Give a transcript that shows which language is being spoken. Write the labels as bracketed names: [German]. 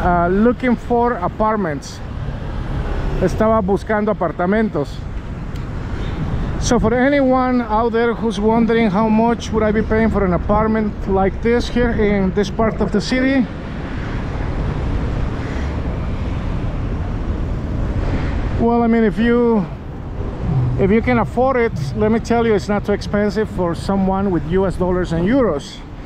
[English] looking for apartments. [Spanish] Estaba buscando apartamentos. [English] So for anyone out there who's wondering how much would I be paying for an apartment like this here in this part of the city, well, I mean, if you can afford it, let me tell you, it's not too expensive for someone with US dollars and euros.